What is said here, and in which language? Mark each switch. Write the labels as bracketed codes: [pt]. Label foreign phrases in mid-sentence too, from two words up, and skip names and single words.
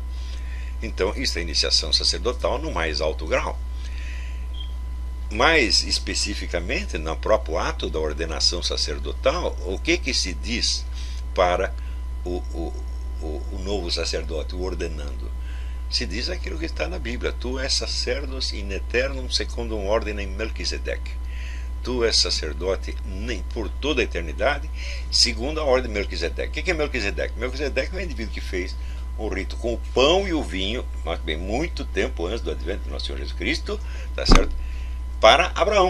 [pt] Então, isso é iniciação sacerdotal no mais alto grau. Mais especificamente, no próprio ato da ordenação sacerdotal, o que se diz para o novo sacerdote, o ordenando? Se diz aquilo que está na Bíblia: [la] tu és sacerdos in aeternum secundum ordinem Melquisedeque. [pt] Tu és sacerdote por toda a eternidade, segundo a ordem de Melquisedeque. O que é Melquisedeque? Melquisedeque é um indivíduo que fez um rito com o pão e o vinho, mas bem muito tempo antes do advento do nosso Senhor Jesus Cristo, tá certo? Para Abraão.